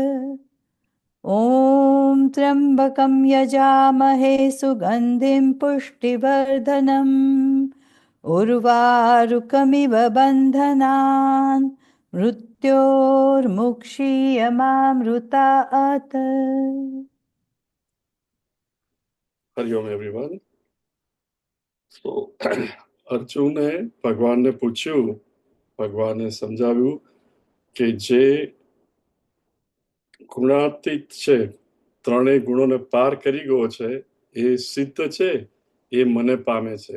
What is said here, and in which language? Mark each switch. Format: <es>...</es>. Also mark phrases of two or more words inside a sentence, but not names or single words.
<sa>ॐ त्र्यम्बकं यजामहे सुगन्धिं पुष्टिवर्धनम् उर्वारुकमिव बन्धनान् मृत्योर्मुक्षीयमामृतात्.</sa> <en>हरिओम everyone.</en> <gu>So અર્જુને ભગવાનને પૂછ્યું, ભગવાને સમજાવ્યું કે જે ગુણાતીત છે, ત્રણેય ગુણોને પાર કરી ગયો છે, એ સિદ્ધ છે, એ મને પામે છે.</gu>